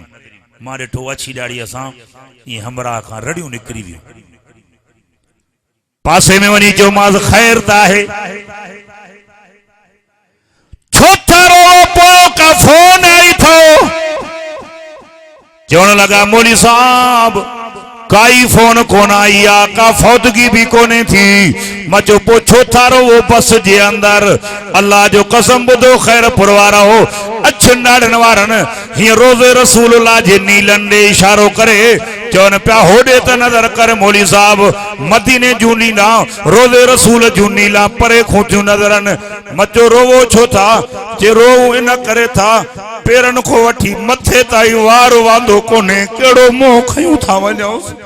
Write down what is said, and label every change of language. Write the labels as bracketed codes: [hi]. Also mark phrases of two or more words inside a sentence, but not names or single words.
[sd] मां ॾिठो अछी ॾाढ़ीअ सां ईअं हमराह खां रड़ियूं निकिरी वियूं। पासे में वञी चयो मां ख़ैर त आहे, छो था रो पोइ का फोन आई थो। चवण लगा मौली साहब काई फोन कोन आई आ, का फौतगी भी कोने थी। मां चयो पो छो था रो वो बस जे अंदर। अल्लाह जो कसम बुधो खैर पुरवारा हो अछन ॾाढ़न वारन हीअं रोज़े रसूलुल्लाह जे नीलन ॾे इशारो करे चवन पिया होॾे त नज़र कर मौली साहब, मदीने जूं नीला रोज़े रसूल जूं नीला परे खों थियूं नज़रन। मां चयो रोवो छो था? जे रोवो इन करे था पेरन को वठी मथे ताईं वार वांदो कोने, केड़ो मोह खयूं था वञूं।